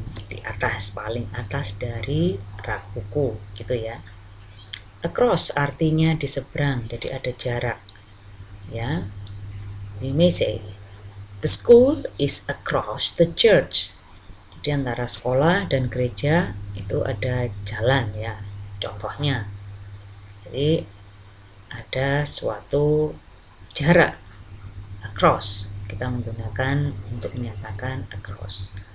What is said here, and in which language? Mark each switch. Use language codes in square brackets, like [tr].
[id] Di atas, paling atas dari rak buku gitu ya. Across artinya di seberang, jadi ada jarak. [en] Ya, we may say the school is across the church. [id] Jadi antara sekolah dan gereja itu ada jalan ya. Contohnya, jadi ada suatu jarak, across. Kita menggunakan untuk menyatakan across.